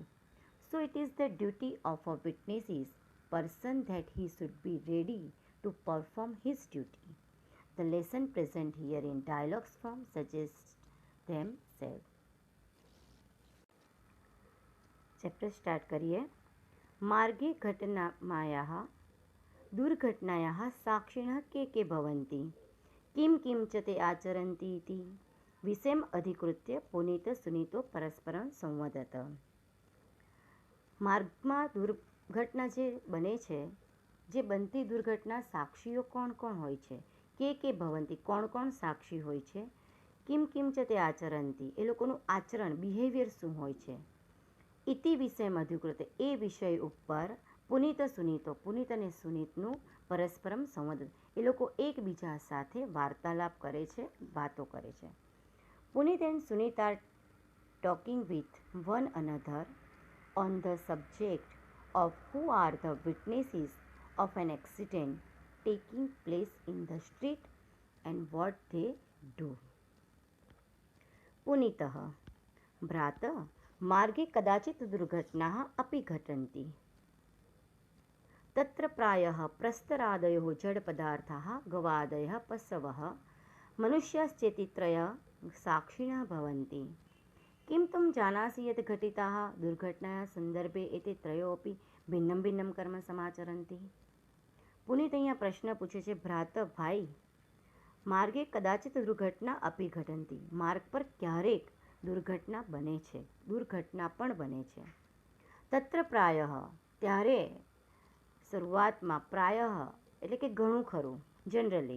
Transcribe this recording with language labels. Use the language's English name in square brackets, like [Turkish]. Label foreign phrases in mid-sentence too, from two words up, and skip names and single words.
[English] So it is the duty of a witness's person that he should be ready to perform his duty. The lesson present here in dialogues form suggests themselves. chapter start [Hindi] करिए। [Sanskrit] मार्गे घटनायाः दुर्घटनायाः साक्षिणः के भवन्ति, किं किं च ते आचरन्ति इति विषयम् अधिकृत्य पुनीत सुनीतो परस्परं संवदत। [Gujarati] માર્ગમાં દુર્ઘટના જે બને છે, જે બનતી દુર્ઘટના સાક્ષીઓ કોણ કોણ હોય છે? [Sanskrit] के भवन्ति, [Gujarati] કોણ કોણ સાક્ષી હોય છે? [Sanskrit] किं किं च ते आचरन्ति, [Gujarati] એ લોકોનું આચરણ, બિહેવિયર શું હોય છે? ઇતિ વિષયમાં અધિકૃત એ વિષય ઉપર પુનિત સુનીતો પુનિત અને સુનીતનું પરસ્પરમ સંવાદ એ લોકો એકબીજા સાથે વાર્તાલાપ કરે છે, વાતો કરે છે. [English] Punit and Sunit are talking with one another on the subject of who are the witnesses of an accident taking place in the street and what they do. [Sanskrit] पुनीतः भ्रातः मार्गे कदाचित् दुर्घटनाः अपि घटन्ति. तत्र प्रायः प्रस्तरादयोः जडपदार्थाः गवादयः पशवः मनुष्याश्चेति त्रयः साक्षिणः भवन्ति. किं त्वं जानासि यत् घटिताः दुर्घटनायाः संदर्भे एते त्रयोऽपि भिन्नं भिन्नं कर्म समाचरन्ति. [Gujarati] પુનિત અહીંયા પ્રશ્ન પૂછે છે, ભ્રાત ભાઈ, [Sanskrit] मार्गे कदाचित् दुर्घटना अपि घटन्ति, [Gujarati] માર્ગ પર ક્યારેક દુર્ઘટના બને છે, દુર્ઘટના પણ બને છે. [Sanskrit] तत्र प्रायः [Gujarati] ત્યારે શરૂઆતમાં પ્રાયઃ એટલે કે ઘણું ખરું, જનરલી.